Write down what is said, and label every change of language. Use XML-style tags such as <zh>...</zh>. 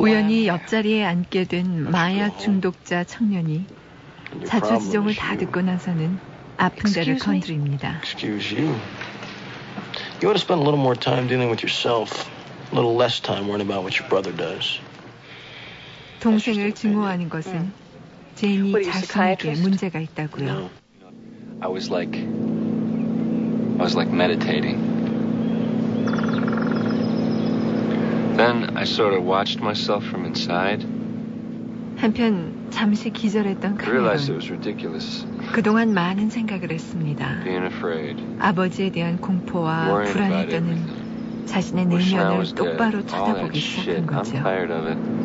<ko>우연히 옆자리에 앉게 된 마약 중독자 청년이 자초 지종을 다 듣고 나서는 아픈 데를 건드립니다.</ko> <en>Excuse you. You ought to spend a little more time dealing with yourself, a little less time worrying about what your brother does.</en> <ko>동생을 증오하는 것은 제니 자신에게 문제가 있다고요.</ko> <en>I was like, meditating. Then I sort of watched myself from inside.</en> <ko>한편 잠시 기절했던 카메론.</ko> <en>Realized it was ridiculous.</en> <ko>그동안 많은 생각을 했습니다.</ko> <en>Being afraid.</en> <ko>아버지에 대한 공포와 불안에 떠는 자신의 내면을 똑바로 쳐다보기 시작한 거죠.</ko> <en>I'm tired of it.</en>